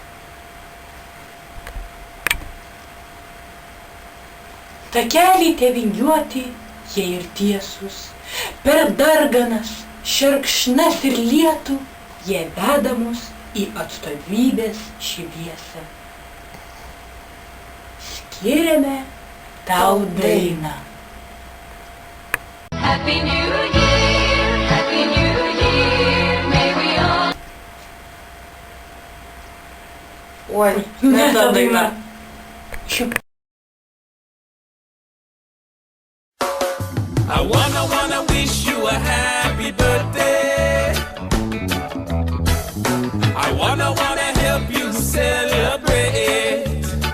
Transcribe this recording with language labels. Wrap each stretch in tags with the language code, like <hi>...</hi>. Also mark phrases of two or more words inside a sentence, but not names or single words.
<lt>Takeliai tie vingiuoti, jie ir tiesus, per darganas, šerkšnas ir lietų, jie veda mus į atstovybės šviesą. Skiriame tau dainą.</lt> <en>Happy New Year, Happy New Year, may we all...</en> <lt>Oi, ne ta daina.</lt> <en>I wanna wish you a happy birthday. I wanna help you celebrate.</en>